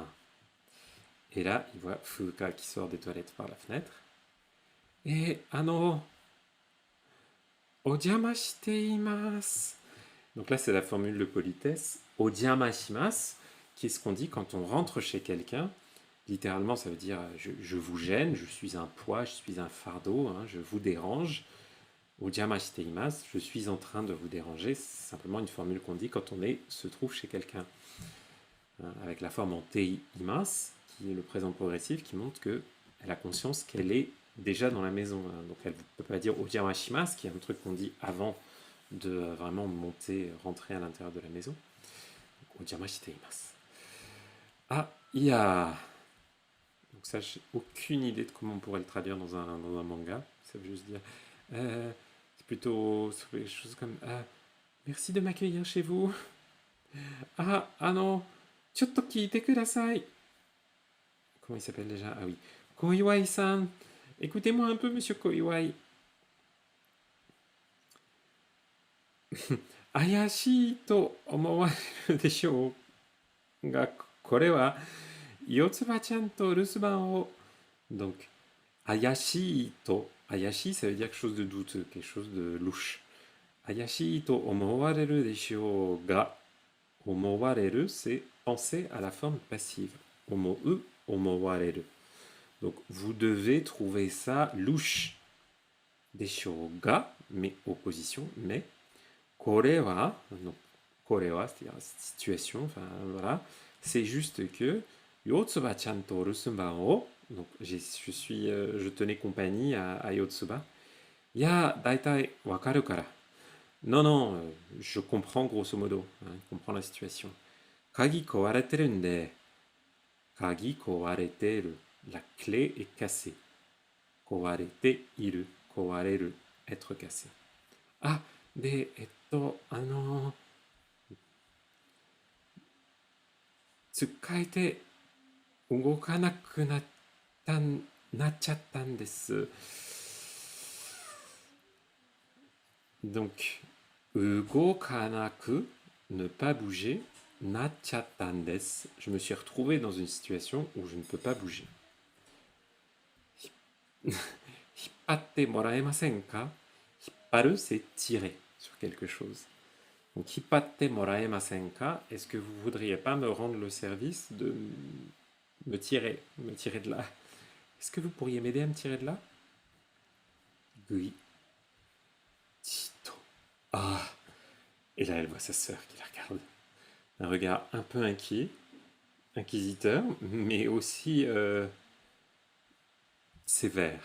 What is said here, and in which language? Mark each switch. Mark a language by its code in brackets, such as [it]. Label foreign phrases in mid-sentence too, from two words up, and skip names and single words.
[fr] Et là, il voit Fuka qui sort des toilettes par la fenêtre. Et, [ja] お邪魔しています. [fr] Donc là, c'est la formule de politesse. [ja] お邪魔します, [fr] qui est ce qu'on dit quand on rentre chez quelqu'un. Littéralement, ça veut dire je vous gêne, je suis un poids, je suis un fardeau, hein, je vous dérange. [ja] お邪魔しています, [fr] je suis en train de vous déranger. C'est simplement une formule qu'on dit quand on se trouve chez quelqu'un. Hein, avec la forme en [ja] ていいます, [fr] qui est le présent progressif, qui montre qu'elle a conscience qu'elle est déjà dans la maison. Hein. Donc elle ne peut pas dire [ja] お邪魔します, [fr] qui est un truc qu'on dit avant de vraiment monter, rentrer à l'intérieur de la maison. Donc, [ja] お邪魔しています. [fr] Ah, il y a... Donc ça, j'ai aucune idée de comment on pourrait le traduire dans un manga. Ça veut juste dire... c'est plutôt des choses comme... merci de m'accueillir chez vous. Non, [ja] ちょっと聞いてください. [fr] Comment il s'appelle déjà? Ah oui. Koiwai-san. Écoutez-moi un peu, monsieur Koiwai. [ja] 怪しと思われるでしょうがこれはよつばちゃんと留守番を. [fr] Donc, [ja] 怪しと. [fr] Ayashi, ça veut dire quelque chose de douteux, quelque chose de louche. [ja] 怪しと思われるでしょうが. [fr] Omowareru, c'est penser à la forme passive. [ja] 思う、思われる. [fr] Donc, vous devez trouver ça louche. [ja] でしょが, [fr] mais opposition, mais. [ja] これは, [fr] donc, [ja] これは, [fr] c'est-à-dire situation, enfin, voilà. C'est juste que, [ja] よつばちゃんと留守番を, [fr] donc, je tenais compagnie à Yotsuba. [ja] や、大体分かるから. [fr] Non, non, je comprends grosso modo, hein, je comprends la situation. [ja] 鍵壊れてるんで。鍵壊れてる. [fr] La clé est cassée. [ja] 壊れている。壊れる. [fr] Être cassé. Ah, de, [ja] つかえて動かなくなっちゃったんです. [fr] Donc, ugokanaku, ne pas bouger, [ja] なっちゃったんです. [fr] Je me suis retrouvé dans une situation où je ne peux pas bouger. [ja] 引っ張ってもらえませんか? [fr] Hipparu, c'est tirer sur quelque chose. Donc, [ja] 引っ張ってもらえませんか? [fr] Est-ce que vous voudriez pas me rendre le service de me tirer de là? Est-ce que vous pourriez m'aider à me tirer de là? Oui. Chito. Ah. Et là, elle voit sa sœur qui la regarde. Un regard un peu inquiet, inquisiteur, mais aussi sévère.